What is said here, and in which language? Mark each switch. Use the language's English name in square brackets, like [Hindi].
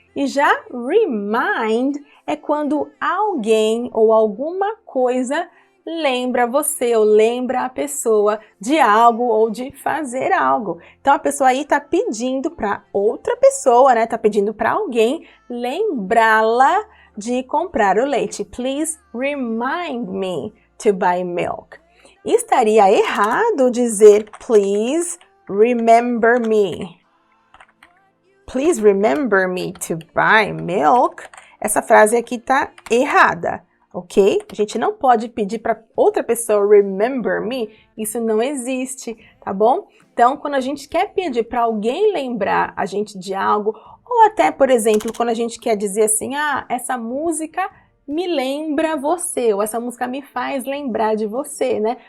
[Portuguese] E já remind é quando alguém ou alguma coisa lembra você ou lembra a pessoa de algo ou de fazer algo. Então a pessoa aí está pedindo para outra pessoa, né? Está pedindo para alguém lembrá-la de comprar o leite. [English] Please remind me to buy milk. [Portuguese] Estaria errado dizer [English] please remember me. Please remember me to buy milk. [Portuguese] Essa frase aqui está errada, ok? A gente não pode pedir para outra pessoa [English] remember me. [Portuguese] Isso não existe, tá bom? Então, quando a gente quer pedir para alguém lembrar a gente de algo, ou até, por exemplo, quando a gente quer dizer assim, ah, essa música me lembra você, ou essa música me faz lembrar de você, né?